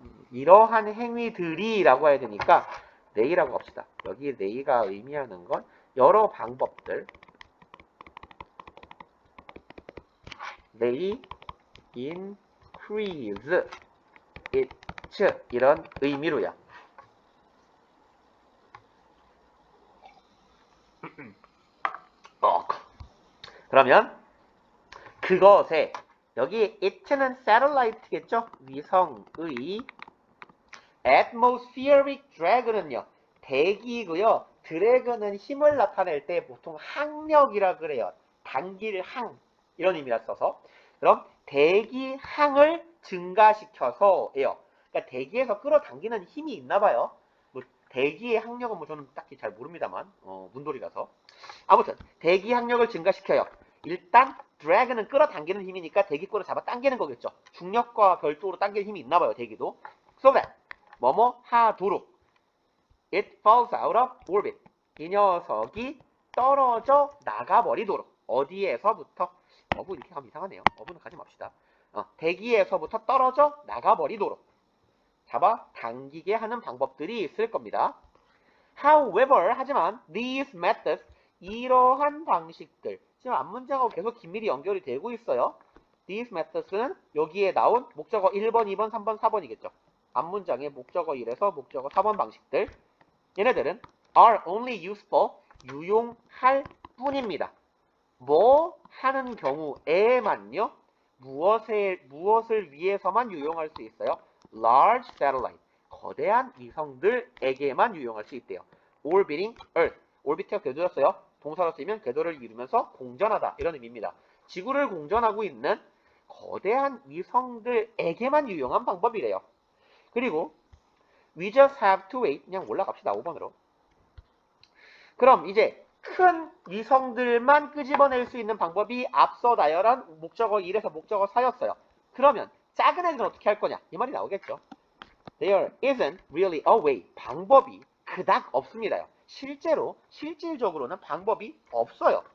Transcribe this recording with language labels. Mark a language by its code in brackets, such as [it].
[ko] 이러한 행위들이 라고 해야 되니까 they라고 합시다. 여기 they가 의미하는 건 여러 방법들. [en] they increase its [ko] 이런 의미로요. 그러면 그것에 여기 it는 satellite겠죠? 위성의 atmospheric drag는요. 대기고요. 드래그는 힘을 나타낼 때 보통 항력이라 그래요. 당길 항 이런 의미라 써서 그럼 대기 항을 증가시켜서예요. 그러니까 대기에서 끌어당기는 힘이 있나 봐요. 뭐 대기의 항력은 뭐 저는 딱히 잘 모릅니다만 문돌이라서 아무튼 대기 항력을 증가시켜요. 일단 drag는 끌어당기는 힘이니까 대기권을 잡아 당기는 거겠죠. 중력과 별도로 당길 힘이 있나 봐요. 대기도. [en] So that [ko] 뭐뭐 하도록 [en] it falls out of orbit. [ko] 이 녀석이 떨어져 나가버리도록. 어디에서부터? 어부 이렇게 하면 이상하네요. 어부는 가지 맙시다. 대기에서부터 떨어져 나가버리도록 잡아 당기게 하는 방법들이 있을 겁니다. However, 하지만 [en] these methods, [ko] 이러한 방식들. 지금 앞문장하고 계속 긴밀히 연결이 되고 있어요. These methods는 여기에 나온 목적어 1번, 2번, 3번, 4번이겠죠. 앞문장의 목적어 1에서 목적어 4번 방식들. 얘네들은 [en] are only useful, [ko] 유용할 뿐입니다. 뭐 하는 경우에만요. 무엇을 위해서만 유용할 수 있어요? [en] Large satellite, [ko] 거대한 위성들에게만 유용할 수 있대요. [en] Orbiting Earth, [ko] 오르비트가 궤도였어요. 동사로 쓰이면 궤도를 이루면서 공전하다 이런 의미입니다. 지구를 공전하고 있는 거대한 위성들에게만 유용한 방법이래요. 그리고 [en] we just have to wait, [ko] 그냥 올라갑시다. 5번으로. 그럼 이제 큰 위성들만 끄집어낼 수 있는 방법이 앞서 나열한 목적어 1에서 목적어 4였어요. 그러면 작은 애들은 어떻게 할 거냐? 이 말이 나오겠죠. [en] There isn't really a way. [ko] 방법이 그닥 없습니다요. 실질적으로는 방법이 없어요.